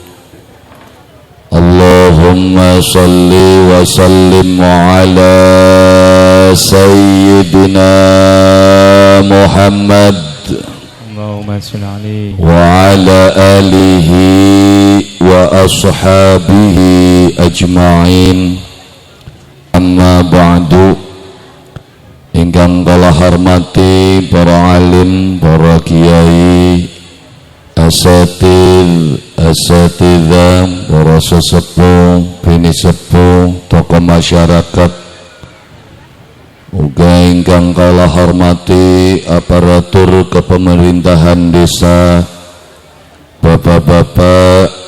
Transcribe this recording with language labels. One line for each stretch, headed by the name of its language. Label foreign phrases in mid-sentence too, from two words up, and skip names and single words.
Arabic: اللهم صل وسلم على سيدنا محمد اللهم صل عليه وعلى آله وأصحابه أجمعين. أما بعد.
Javanese: Ingkang kula hormati para alim, para kiai, asatidzah, para sesepuh, bini sepuh, tokoh masyarakat, uga ingkang kula hormati aparatur kepemerintahan desa, bapak-bapak,